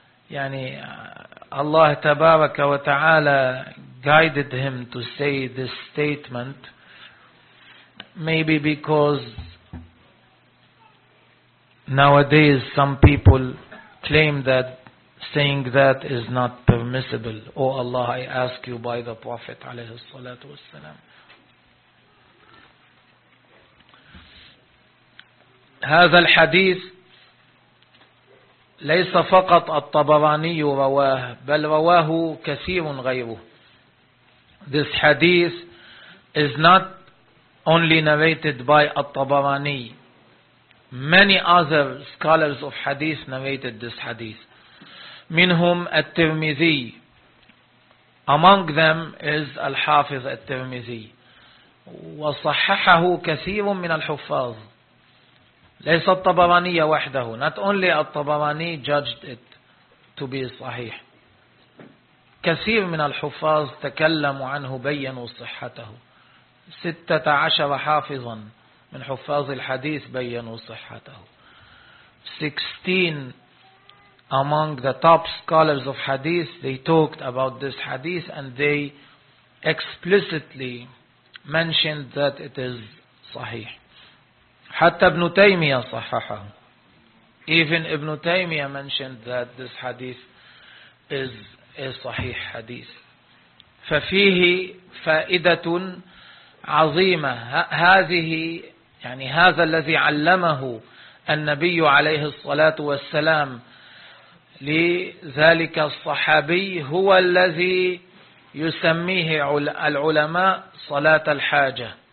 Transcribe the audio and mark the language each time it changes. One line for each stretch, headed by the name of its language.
Arabic: يعني الله تبارك وتعالى
English: guided him to say this statement, maybe because nowadays some people claim that saying that is not permissible. Oh Allah, I ask you by the Prophet
Arabic: عليه الصلاة والسلام. هذا الحديث ليس فقط الطبراني رواه بل رواه كثير غيره.
English: This hadith is not only narrated by الطبراني. Many other scholars of hadith narrated this hadith.
Arabic: منهم الترمذي.
English: Among them is
Arabic: الحافظ الترمذي. وصححه كثير من الحفاظ. ليس الطبراني وحده.
English: Not only الطبراني judged it to be صحيح.
Arabic: كثير من الحفاظ تكلموا عنه بينوا صحته. 16 حافظا من حفاظ الحديث بينوا صحته.
English: 16 among the top scholars of hadith, they talked about this hadith and they explicitly mentioned that it is صحيح.
Arabic: حتى ابن تيمية صححه.
English: Even ابن تيمية mentioned that this hadith is a
Arabic: صحيح حديث. ففيه فائدة عظيمة. هذه يعني هذا الذي علمه النبي عليه الصلاة والسلام لذلك الصحابي هو الذي يسميه العلماء صلاة الحاجة.